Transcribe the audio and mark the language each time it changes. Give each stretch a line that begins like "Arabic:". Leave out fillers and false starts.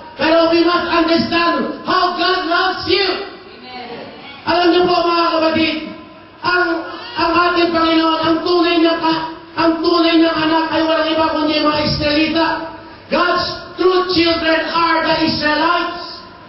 English: Pero we must understand how God loves you. Amen.
Filipino: Alam niyo po mga kapatid, ang ating Panginoon, ang tunay niyang anak ay walang iba kundi mga Israelita.
English: God's true children are the Israelites.